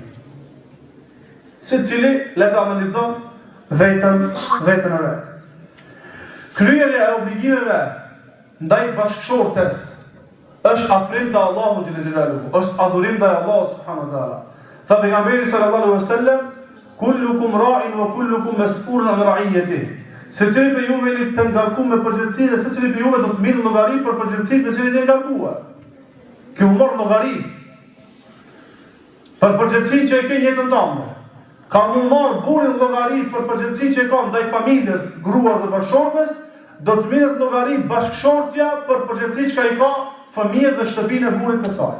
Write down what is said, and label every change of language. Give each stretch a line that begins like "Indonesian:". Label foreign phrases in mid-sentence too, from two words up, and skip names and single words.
Albanian: Secili le të analizon vetën e vet. Kryerja e obligimeve ndaj bashkëshortes është afrim te Allahu
Arabic: جل جلاله,
Albanian: është adhurim ndaj Allahut
Arabic: سبحانه وتعالى.
Albanian: Tha pejgamberi
Arabic: صلى الله عليه وسلم، كلكم راع وكلكم مسؤول عن رعيته.
Albanian: Secili prej juve jeni të ngarkuar me përgjegjësi dhe secili prej juve do të merrë llogari për përgjegjësinë me cilën jeni ngarkuar. Kjo mor llogari për përgjegjësinë që e ke në jetën tënde. Ka më marrë burri llogari për përgjegjësinë që e ka ndaj familjes, gruas dhe bashkëshortes, do të merret llogari bashkëshortja për përgjegjësinë që ai ka fëmijët dhe shtëpinë e burrit të saj.